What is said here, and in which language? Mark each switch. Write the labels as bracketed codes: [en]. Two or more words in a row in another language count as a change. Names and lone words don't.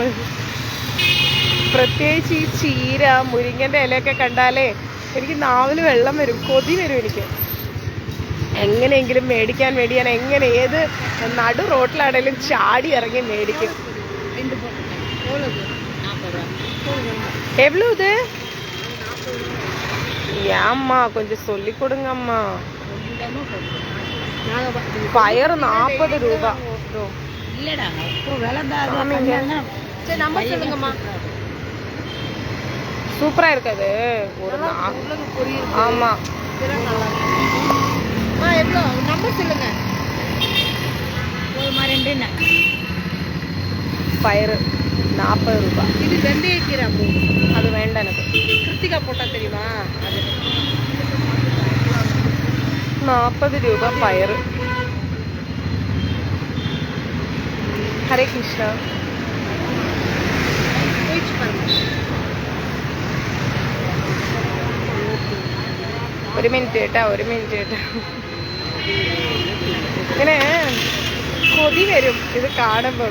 [ml] പ്രത്യേകിച്ച് ഈ ചീര, മുരിങ്ങൻ്റെ ഇലയൊക്കെ കണ്ടാലേ എനിക്ക് നാവിൽ വെള്ളം വരും, കൊതി വരും എനിക്ക്. എങ്ങനെയെങ്കിലും മേടിക്കാൻ ഏത് നടു റോട്ടിലാണെങ്കിലും ചാടി ഇറങ്ങി മേടിക്കും. [ta] എவ்வளோ இது? ஏம்மா கொஞ்சம் சொல்லி கொடுங்கம்மா. பயிர் 40 ரூபா. சூப்பரா இருக்காது. ஆமா, பயிர் 40 ரூபா. இது வெந்தயக்கீரை. அது வேண்டாம் எனக்கு. கிருத்திகா போட்டா தெரியுமா? அது 40 ரூபா பயிர். [ml] ഹരേ കൃഷ്ണ. ഒരു മിനിറ്റ് കേട്ടോ. ഇങ്ങനെ കൊതി വരും ഇത് കാണുമ്പോൾ.